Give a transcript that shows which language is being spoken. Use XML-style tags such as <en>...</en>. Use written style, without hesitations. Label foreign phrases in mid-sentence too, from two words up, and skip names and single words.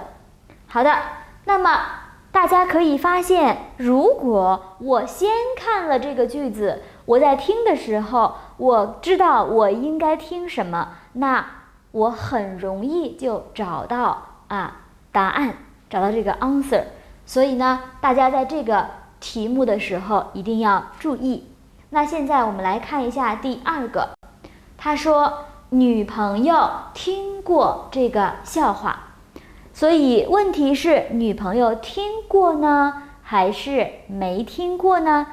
<zh>好的，那麼大家可以發現，如果我先看了這個句子，我在聽的時候，我知道我應該聽什麼，那我很容易就找到答案，找到這個 answer。所以呢，大家在這個題目的時候一定要注意。那現在我們來看一下第2個，他說女朋友聽過這個笑話，所以問題是女朋友聽過呢，還是沒聽過呢？</zh>